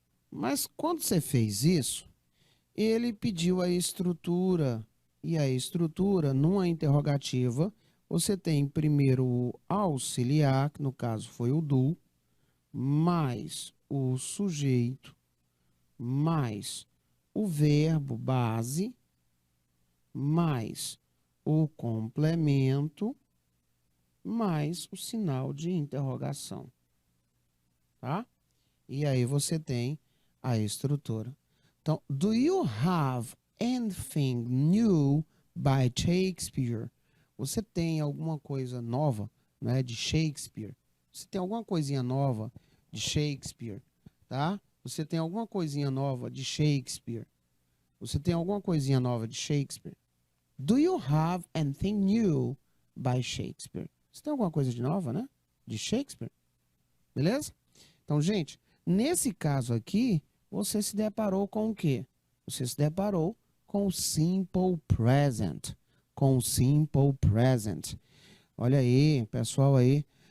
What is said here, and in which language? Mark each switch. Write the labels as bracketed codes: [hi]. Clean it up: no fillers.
[pt] Mas quando você fez isso, ele pediu a estrutura, e a estrutura, numa interrogativa, você tem primeiro o auxiliar, que no caso foi o do, mais o sujeito, mais o verbo base, mais o complemento, mais o sinal de interrogação, tá? E aí você tem a estrutura. [en] Então, do you have anything new by Shakespeare? [pt] Você tem alguma coisa nova, né, de Shakespeare? Você tem alguma coisinha nova de Shakespeare, tá? Você tem alguma coisinha nova de Shakespeare? Você tem alguma coisinha nova de Shakespeare? [en] Do you have anything new by Shakespeare? [pt] Você tem alguma coisa de nova, né? De Shakespeare? Beleza? Então, gente, nesse caso aqui, você se deparou com o quê? Você se deparou com o simple present. Com o simple present. Olha aí, pessoal aí.